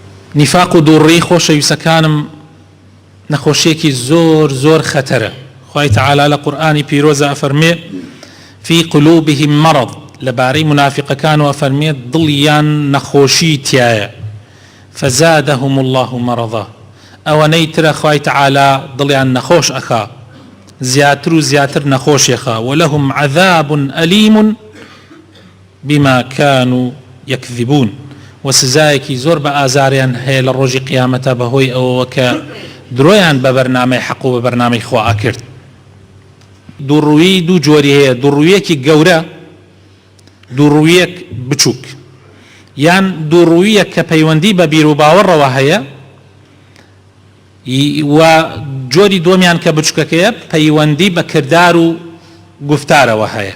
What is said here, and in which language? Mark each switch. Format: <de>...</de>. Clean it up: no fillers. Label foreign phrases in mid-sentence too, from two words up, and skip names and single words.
<ckb>نیفاق و دووڕێی خۆشەویستەکانم نەخۆشیێکی زۆر زۆر خەتەرە. خوای تەعالی لە قورئانی پیرۆزە ئەفەرمێ</ckb> <ar>فی قلوبهم مرض،</ar> <ckb>لەبارەی منافقەکان و ئەفەرمێ دڵیان نەخۆشی تایە،</ckb> <ar>فزادهم الله مرضا،</ar> <ckb>ئەوەنەی ترە خوای تەعالی دڵیان نەخۆش ئەخا، زیاتر و زیاتر نەخۆشیەخا.</ckb> <ar>ولهم عذاب ئەلیم بما كانوا يكذبون،</ar> <ckb>وسزایەکی زۆر بە ئازاریان هەیە لە ڕۆژی قیامەتە بەهۆی ئەوە کە درۆیان بە بەرنامەی حەق و بە بەرنامەی خوا ئەکرد. دووڕووی دوو جۆری هەیە، دووڕوویەکی گەورە، دووڕوویەک بچووک، یان دووڕوویەک کە پەیوەندی بە بیر و باوەڕەوە هەیە، و جۆری دۆمیان کە بچووکەکەیە پەیوەندی بە کردار و گفتارەوە هەیە.</ckb>